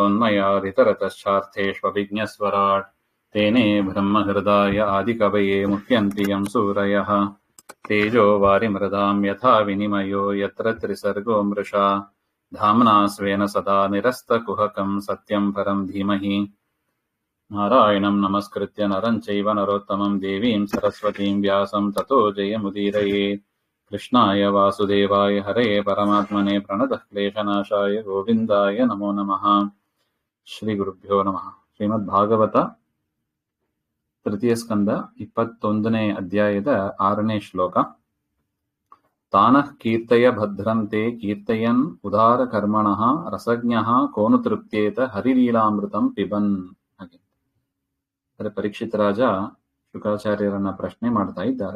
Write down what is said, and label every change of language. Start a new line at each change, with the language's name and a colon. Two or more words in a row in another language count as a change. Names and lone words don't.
Sanskrit: यतोन्मयादितरतश्चार्थेष्वभिज्ञस्वराट् तेने ब्रह्महृदाय आदिकवये मुह्यन्ति यं सूरयः तेजो वारिमृदां यथा विनिमयो यत्र त्रिसर्गो मृषा धाम्ना स्वेन सदा निरस्तकुहकं सत्यं परं धीमहि नारायणं नमस्कृत्य नरं चैव नरोत्तमं देवीं सरस्वतीं व्यासं ततो जयमुदीरये। कृष्णाय वासुदेवाय हरये परमात्मने प्रणतः क्लेशनाशाय गोविन्दाय नमो नमः। ಶ್ರೀಗುರುಭ್ಯೋ ನಮಃ.
Kannada: ಶ್ರೀಮದ್ಭಾಗವತ ತೃತೀಯ ಸ್ಕಂದ 21ನೇ ಅಧ್ಯಾಯದ 6ನೇ ಶ್ಲೋಕ.
Sanskrit: ತಾನಃ ಕೀರ್ತಯ ಭದ್ರಂತೆ ಕೀರ್ತಯನ್ ಉದಾರ ಕರ್ಮಣಃ ರಸಜ್ಞಃ ಕೋನು ತೃಪ್ತೇತ ಹರಿಲೀಲಾಮೃತಂ ಪಿಬನ್.
Kannada: ಹಾಗೆ ಪರೀಕ್ಷಿತ ರಾಜ ಶುಕಾಚಾರ್ಯರನ್ನ ಪ್ರಶ್ನೆ ಮಾಡ್ತಾ ಇದ್ದಾರೆ.